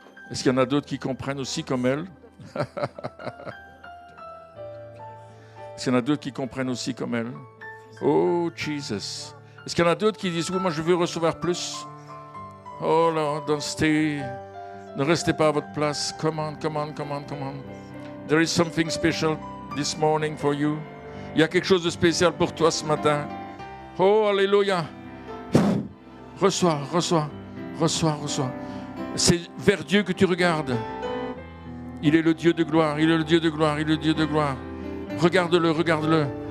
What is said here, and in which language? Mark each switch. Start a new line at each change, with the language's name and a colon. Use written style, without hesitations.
French: Est-ce qu'il y en a d'autres qui comprennent aussi comme elle? Est-ce qu'il y en a d'autres qui comprennent aussi comme elle? Oh, Jesus. Est-ce qu'il y en a d'autres qui disent, oui, moi je veux recevoir plus?
English: Oh Lord, don't stay.
French: Ne restez pas à votre place.
English: Come on, come on, come on, come on. There is something special this morning for you.
French: Il y a quelque chose de spécial pour toi ce matin. Oh, alléluia. Reçois, reçois, reçois, reçois. C'est vers Dieu que tu regardes. Il est le Dieu de gloire, il est le Dieu de gloire, il est le Dieu de gloire. Regarde-le, regarde-le.